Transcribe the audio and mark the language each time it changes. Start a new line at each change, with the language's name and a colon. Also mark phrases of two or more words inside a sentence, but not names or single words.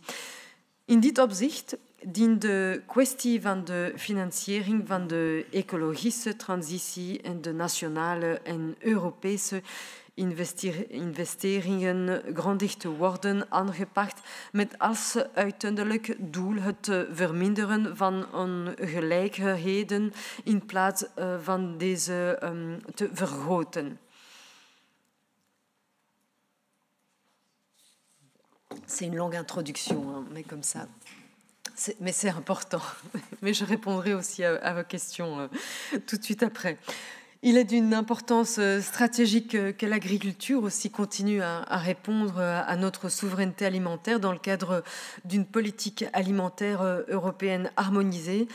Dutch: In dit opzicht dient de kwestie van de financiering van de ecologische transitie en de nationale en Europese investeringen grondig te worden aangepakt met als uiteindelijk doel het verminderen van ongelijkheden in plaats van deze te vergroten.
French: C'est une longue introduction, hein, mais comme ça. Mais c'est important. Mais je répondrai aussi à vos questions tout de suite après. Il est d'une importance stratégique que l'agriculture aussi continue à répondre à notre souveraineté alimentaire dans le cadre d'une politique alimentaire européenne harmonisée.